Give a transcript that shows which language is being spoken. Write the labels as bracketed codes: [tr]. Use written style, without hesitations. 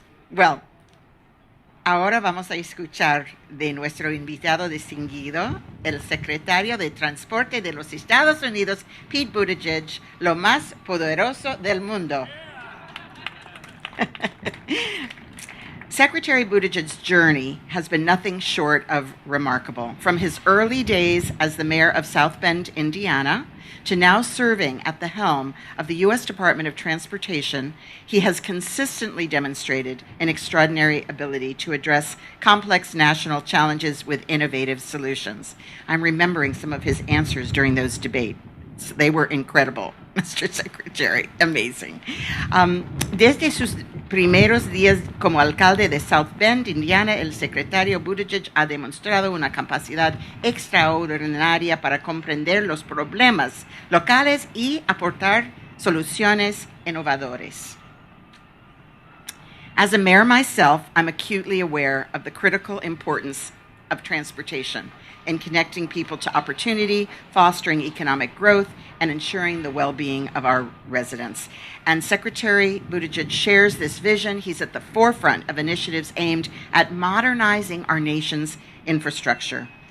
[es] Well, ahora vamos a escuchar de nuestro invitado distinguido, el secretario de Transporte de los Estados Unidos, Pete Buttigieg, lo más poderoso del mundo. [en] Secretary Buttigieg's journey has been nothing short of remarkable. From his early days as the mayor of South Bend, Indiana, to now serving at the helm of the U.S. Department of Transportation, he has consistently demonstrated an extraordinary ability to address complex national challenges with innovative solutions. I'm remembering some of his answers during those debates. They were incredible, Mr. Secretary. Amazing. [es] Desde sus primeros días como alcalde de South Bend, Indiana, el secretario Buttigieg ha demostrado una capacidad extraordinaria para comprender los problemas locales y aportar soluciones innovadoras. [en] As a mayor myself, I'm acutely aware of the critical importance of transportation in connecting people to opportunity, fostering economic growth, and ensuring the well-being of our residents. And Secretary Buttigieg shares this vision. He's at the forefront of initiatives aimed at modernizing our nation's infrastructure.